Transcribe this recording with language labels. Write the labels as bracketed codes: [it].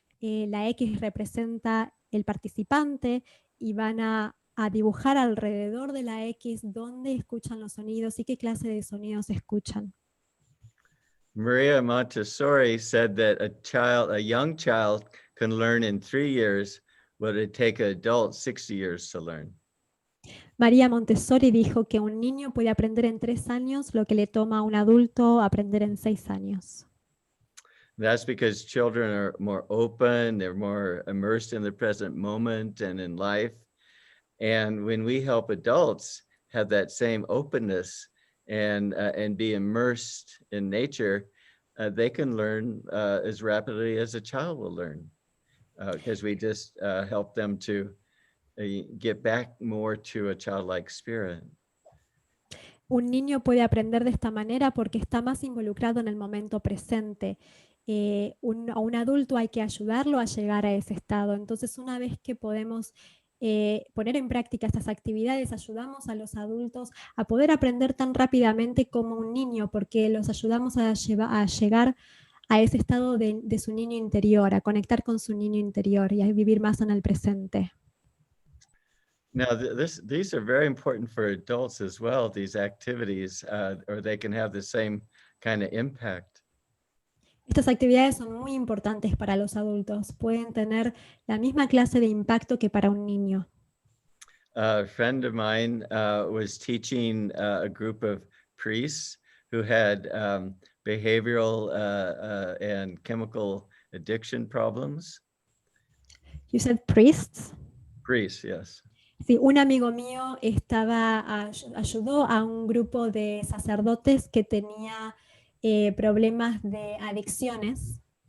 [es] La X representa el participante y van a dibujar alrededor de la X dónde escuchan los sonidos y qué clase de sonidos escuchan. [en] Maria Montessori said that a young child can learn in 3 years what it take an adult 60 years to learn. [es] María Montessori dijo que un niño puede aprender en 3 años lo que le toma a un adulto aprender en 6 años. [en] That's because children are more open, they're more immersed in the present moment and in life. And when we help adults have that same openness and be immersed in nature, they can learn as rapidly as a child will learn, because we just help them to get back more to a childlike spirit. [es] Un niño puede aprender de esta manera porque está más involucrado en el momento presente. A un adulto hay que ayudarlo a llegar a ese estado. Entonces, una vez que podemos poner en práctica estas actividades, ayudamos a los adultos a poder aprender tan rápidamente como un niño, porque los ayudamos a llegar a ese estado de su niño interior, a conectar con su niño interior y a vivir más en el presente. [en] Now, these are very important for adults as well, these activities, or they can have the same kind of impact. [es] Estas actividades son muy importantes para los adultos, pueden tener la misma clase de impacto que para un niño. [en] A friend of mine was teaching a group of priests who had behavioral and chemical addiction problems. You said priests? Priests, yes. [es] Sí, un amigo mío ayudó a un grupo de sacerdotes que tenía problemas de adicciones.